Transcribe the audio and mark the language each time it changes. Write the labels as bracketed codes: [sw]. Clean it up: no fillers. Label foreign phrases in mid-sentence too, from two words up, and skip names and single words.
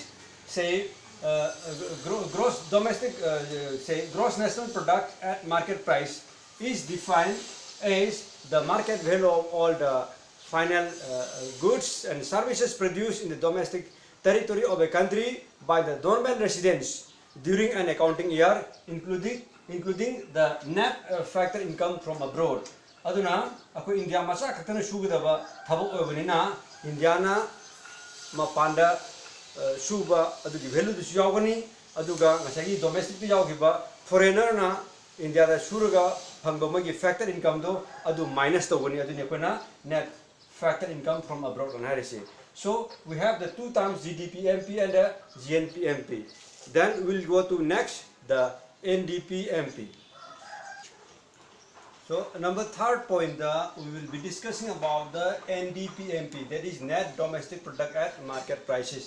[en] Say gross domestic, say gross national product at market price is defined as the market value of all the final goods and services produced in the domestic territory of a country by the normal residents during an accounting year, including the net factor income from abroad. [mni] Aduna ako India masa katana sugudaba thabok obanina India na mapanda suba adugi value du yawgani aduga ngasagi domestic tu yawgiba foreigner na India da suraga phangba magi [en] factor income [mni] do adu minus togani adu nekona [en] net factor income from abroad [mni] on harisi. [en] So we have the two terms GDP MP and the GNP MP. Then we'll go to next the NDP MP. So number third point we will be discussing about the NDP MP, that is net domestic product at market prices.